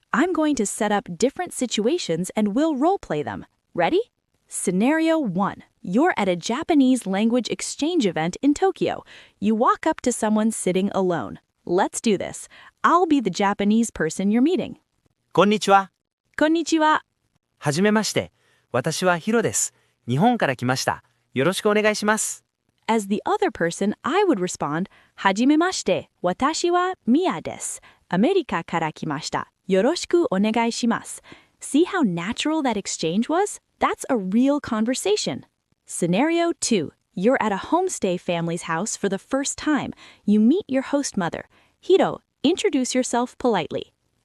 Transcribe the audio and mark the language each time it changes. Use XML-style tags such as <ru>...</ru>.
<en>I'm going to set up different situations and we'll role-play them. Ready? Scenario 1. You're at a Japanese language exchange event in Tokyo. You walk up to someone sitting alone. Let's do this. I'll be the Japanese person you're meeting.</en> <ja>こんにちは。こんにちは。はじめまして。私はヒロです。日本から来ました。よろしくお願いします。</ja> <en>As the other person, I would respond,</en> <ja>はじめまして、私はミヤです。アメリカから来ました。よろしくお願いします。</ja> <en>See how natural that exchange was? That's a real conversation. Scenario 2. You're at a homestay family's house for the first time. You meet your host mother. Hiro, introduce yourself politely.</en>